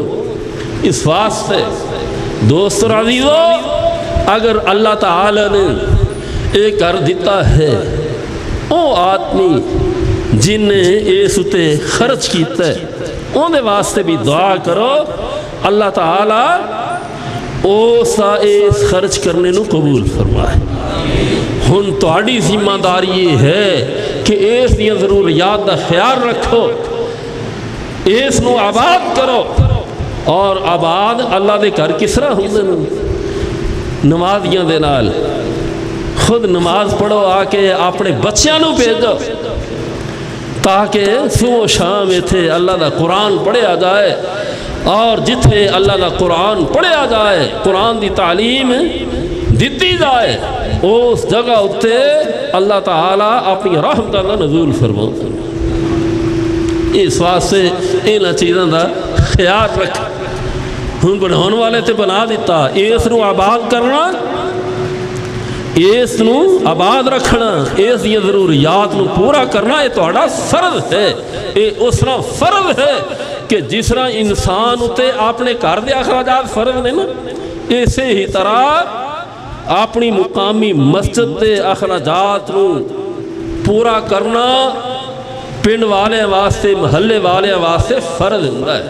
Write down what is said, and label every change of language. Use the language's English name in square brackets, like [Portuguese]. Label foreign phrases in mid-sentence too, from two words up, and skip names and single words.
[Punjabi] اس واسطے دوست عزیزو اگر اللہ تعالی نے ایک کر دیتا ہے او آدمی جن نے اس اتے خرچ کیتا ہے ان دے واسطے بھی دعا کرو اللہ تعالی اس خرچ کرنے نو قبول فرمائے. ہن تہاڈی ذمہ داری یہ ہے کہ اس دی ضروریات دا خیال رکھو, اس نو آباد کرو. اور آباد اللہ دے گھر کس طرح ہوندے نے؟ نمازیاں دے نال. خود نماز پڑھو, آ کے اپنے بچیاں نو بھیجو تاکہ صبح و شام ایتھے اللہ دا قرآن پڑھیا جائے. اور جتھے اللہ دا قرآن پڑھیا جائے, قرآن دی تعلیم دیتی جائے, اس جگہ اتے اللہ تعالیٰ اپنی رحمت کا نزول فرماؤں. اس واسطے انہاں چیزاں دا خیال رکھ. ہن بناؤن والے تے بنا دیتا, اس نو آباد کرنا, اس نو آباد رکھنا, اس دی ضروریات نو پورا کرنا یہ تہاڈا فرض ہے. یہ اس طرح فرض ہے کہ جس طرح انسان اتے اپنے گھر دے اخراجات فرض نے نا, اسی ہی طرح اپنی مقامی مسجد دے اخراجات نو پورا کرنا پنڈ والے واسطے محلے والے واسطے فرض ہوندا ہے.